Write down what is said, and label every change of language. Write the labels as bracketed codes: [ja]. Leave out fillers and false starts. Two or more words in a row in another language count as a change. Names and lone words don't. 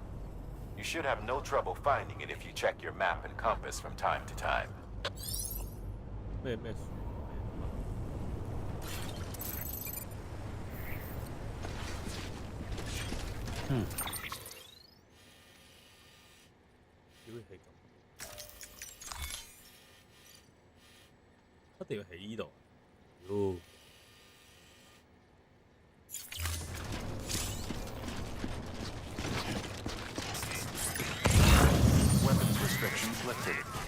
[en] You should have no trouble finding it if you check your map and compass from time to time. [yue] 咩？點會起咁？一定要起呢度。妖！ [en] Weapons restrictions lifted.